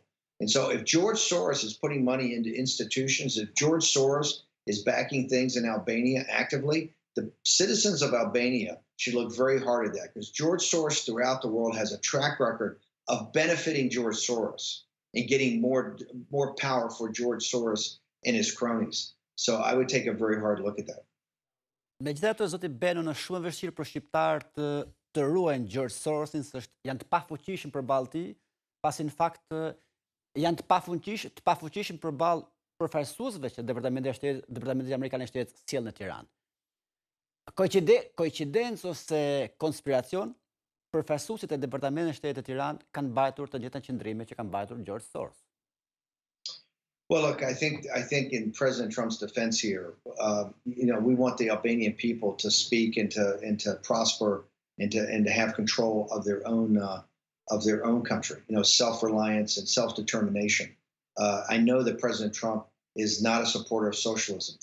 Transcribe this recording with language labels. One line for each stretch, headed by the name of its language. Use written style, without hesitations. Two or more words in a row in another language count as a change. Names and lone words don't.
English: And so if George Soros is putting money into institutions, if George Soros is backing things in Albania actively, the citizens of Albania should look very hard at that, because George Soros throughout the world has a track record of benefiting George Soros and getting more power for George Soros and his cronies. So I would take a very hard look at that.
Albanian: Megjithatë, zoti Bannon, është shumë e vështirë për shqiptarët të ruajnë George Sorosin, se janë të pafuqishëm përballë tij, pasi në fakt janë të pafuqishëm përballë përfaqësuesve që Departamenti Amerikan I Shtetit sjell në Tiranë. Koincidencë ose konspiracion, përfaqësuesit e Departamentit të Shtetit të Tiranë kanë mbajtur të njëjtën qëndrime që kanë mbajtur George Soros.
English: Well, look, I think in President Trump's defense here, we want the Albanian people to speak and to prosper and to have control of their own country. Self-reliance and self-determination. I know that President Trump is not a supporter of socialism.